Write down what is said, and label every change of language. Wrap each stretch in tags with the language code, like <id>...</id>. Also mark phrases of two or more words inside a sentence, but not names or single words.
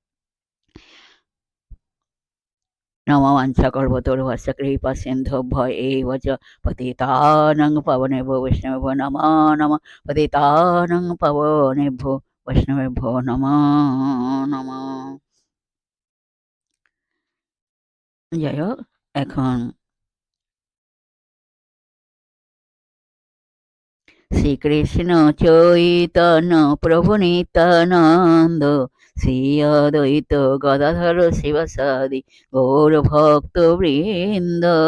<sa>नमो वाञ्छाकल्पतरुभ्यश्च कृपासिन्धुभ्यो एव च पतितानां पावनेभ्यो वैष्णवेभ्यो नमो नमः। पतितानां पावनेभ्यो वैष्णवेभ्यो नमो नमः।</sa> <bn>যাই হোক, এখন শ্রীকৃষ্ণ চৈতন্য প্রভু নিত্যানন্দ শ্রী অদ্বৈত গদাধর শিবসাদি গৌর ভক্ত বৃন্দ।</bn>